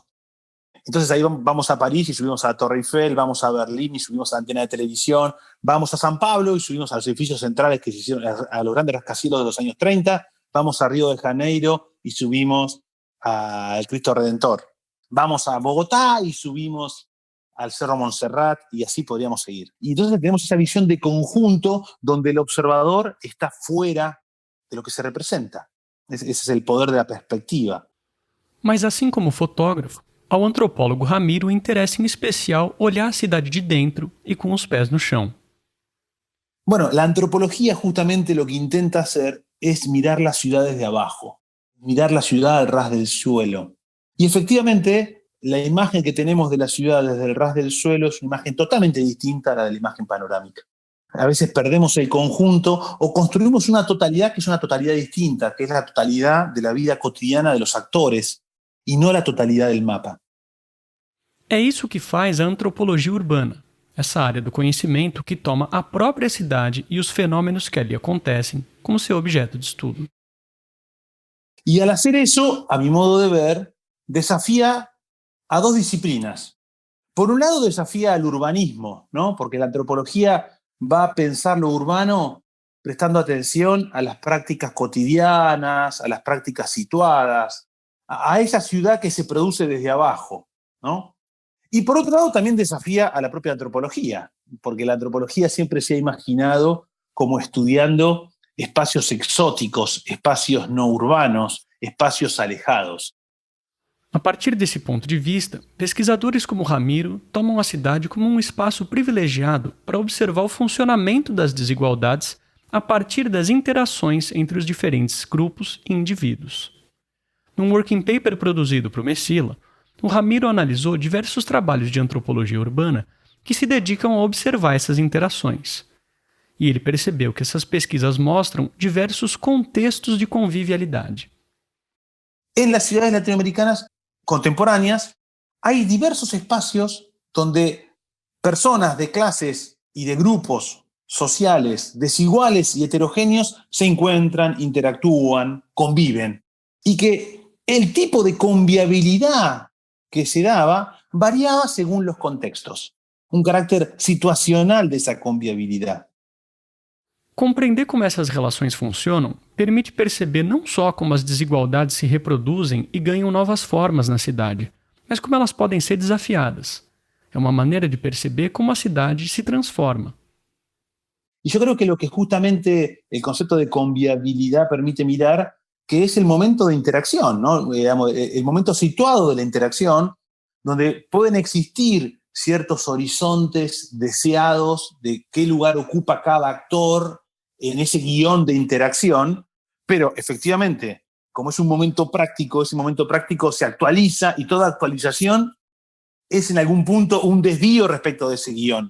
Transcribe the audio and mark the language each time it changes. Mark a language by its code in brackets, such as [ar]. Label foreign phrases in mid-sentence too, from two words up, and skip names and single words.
[es] Entonces ahí vamos a París y subimos a la Torre Eiffel, vamos a Berlín y subimos a la antena de televisión, vamos a San Pablo y subimos a los edificios centrales que se hicieron, a los grandes rascacielos de los años 30, vamos a Río de Janeiro y subimos al Cristo Redentor. Vamos a Bogotá y subimos al Cerro Montserrat y así podríamos seguir. Y entonces tenemos esa visión de conjunto donde el observador está fuera de lo que se representa. Ese es el poder de la perspectiva. [pt] Mas assim como o fotógrafo, ao antropólogo Ramiro interessa em especial olhar a cidade de dentro e com os pés no chão. [es] Bueno, la antropología justamente lo que intenta hacer es mirar las ciudades de abajo, mirar la ciudad al ras del suelo. Y efectivamente, la imagen que tenemos de la ciudad desde el ras del suelo es una imagen totalmente distinta a la de la imagen panorámica. A veces perdemos el conjunto o construimos una totalidad que es una totalidad distinta, que es la totalidad de la vida cotidiana de los actores [pt] e não a totalidade do mapa. É isso que faz a antropologia urbana, essa área do conhecimento que toma a própria cidade e os fenômenos que ali acontecem como seu objeto de estudo. [es] E al hacer eso, a mi modo de ver, desafía a dos disciplinas. por un lado desafía al urbanismo, ¿no? Porque la antropología va a pensar lo urbano prestando atención a las prácticas cotidianas, a las prácticas situadas, a esa ciudad que se produce desde abajo, ¿no? Y por otro lado también desafía a la propia antropología, porque la antropología siempre se ha imaginado como estudiando espacios exóticos, espacios no urbanos, espacios alejados. [pt] A partir desse ponto de vista, pesquisadores como Ramiro tomam a cidade como um espaço privilegiado para observar o funcionamento das desigualdades a partir das interações entre os diferentes grupos e indivíduos. Num [en] working paper [pt] produzido para o Messila, o Ramiro analisou diversos trabalhos de antropologia urbana que se dedicam a observar essas interações. E ele percebeu que essas pesquisas mostram diversos contextos de convivialidade. [es] En las ciudades latinoamericanas contemporáneas hay diversos espacios donde personas de clases y de grupos sociales desiguales y heterogéneos se encuentran, interactúan, conviven. Y que el tipo de convivialidad que se daba variaba según los contextos. Un carácter situacional de esa convivialidad. [pt] Compreender como essas relações funcionam permite perceber não só como as desigualdades se reproduzem e ganham novas formas na cidade, mas como elas podem ser desafiadas. É uma maneira de perceber como a cidade se transforma. [es] Y yo creo que lo que justamente el concepto de convivialidad permite mirar, que es el momento de interacción, ¿no? Digamos, el momento situado de la interacción, donde pueden existir ciertos horizontes deseados de qué lugar ocupa cada actor en ese guión de interacción, pero efectivamente, como es un momento práctico, ese momento práctico se actualiza y toda actualización es en algún punto un desvío respecto de ese guión.